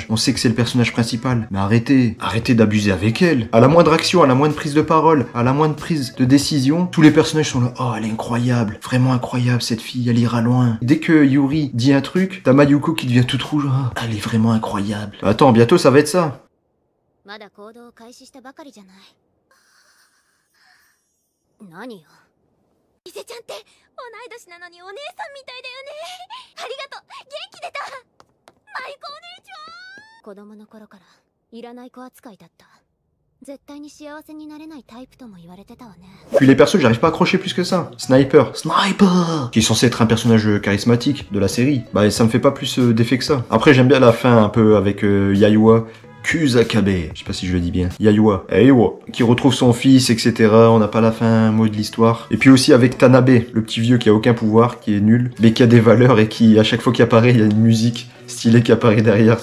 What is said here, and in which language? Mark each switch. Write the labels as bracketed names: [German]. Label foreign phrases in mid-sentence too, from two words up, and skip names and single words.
[French] On sait que c'est le personnage principal, mais arrêtez d'abuser avec elle. À la moindre action, à la moindre prise de parole, à la moindre prise de décision, tous les personnages sont là, oh elle est incroyable, vraiment incroyable cette fille, elle ira loin. Dès que Yuri dit un truc, t'as Mayuko qui devient toute rouge, oh, elle est vraiment incroyable. Attends, bientôt ça va être ça. [Japanese] まだ行動を開始したばかりじゃない。何よ。伊勢ちゃんって同い年なのにお姉さんみたいだよね。ありがとう。元気出た。舞子お姉ちゃん。子供の頃からいらない子扱いだった。絶対に幸せになれないタイプとも言われてたわね。 [French] Puis les persos, j'arrive pas à accrocher plus que ça. Sniper, qui est censé être un personnage charismatique de la série. Bah ça me fait pas plus d'effet que ça. Après j'aime bien la fin un peu avec Yayoi. Kusakabe, je sais pas si je le dis bien, Yayoi, qui retrouve son fils, etc. On n'a pas la fin mot de l'histoire. Et puis aussi avec Tanabe, le petit vieux qui a aucun pouvoir, qui est nul, mais qui a des valeurs et qui, à chaque fois qu'il apparaît, il y a une musique stylée qui apparaît derrière.